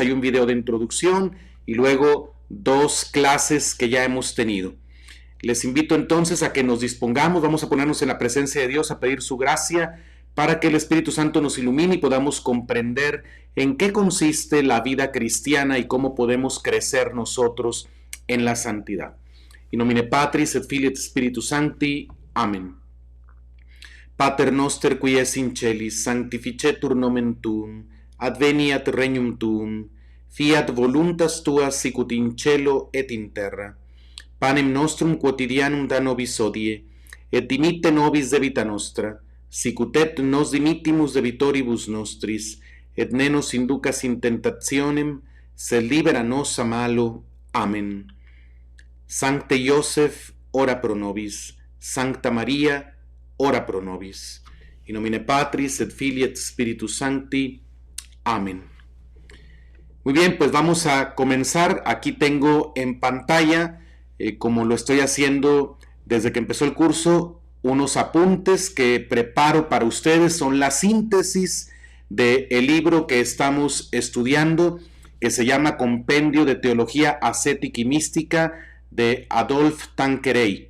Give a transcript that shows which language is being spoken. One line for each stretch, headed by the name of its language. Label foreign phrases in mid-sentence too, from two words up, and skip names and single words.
Spanish: Hay un video de introducción y luego 2 clases que ya hemos tenido. Les invito entonces a que nos dispongamos, vamos a ponernos en la presencia de Dios, a pedir su gracia para que el Espíritu Santo nos ilumine y podamos comprender en qué consiste la vida cristiana y cómo podemos crecer nosotros en la santidad.
Latin: In nomine Patris et Filii et Spiritus Sancti.
Spanish: Amén.
Latin: Pater noster qui es in celis, sanctificetur nomen tuum, adveniat regnum tuum, fiat voluntas tua sicut in cielo et in terra. Panem nostrum quotidianum da nobis hodie, et dimitte nobis debita nostra, sicut et nos dimittimus debitoribus nostris, et ne nos inducas in tentationem, sed libera nos a malo. Amen. Sancte Joseph, ora pro nobis. Sancta Maria, ora pro nobis. In nomine Patris et Filii et Spiritus Sancti.
Spanish: Amén. Muy bien, pues vamos a comenzar. Aquí tengo en pantalla, como lo estoy haciendo desde que empezó el curso, unos apuntes que preparo para ustedes. Son la síntesis del libro que estamos estudiando, que se llama Compendio de Teología Ascética y Mística de Adolphe Tanqueray.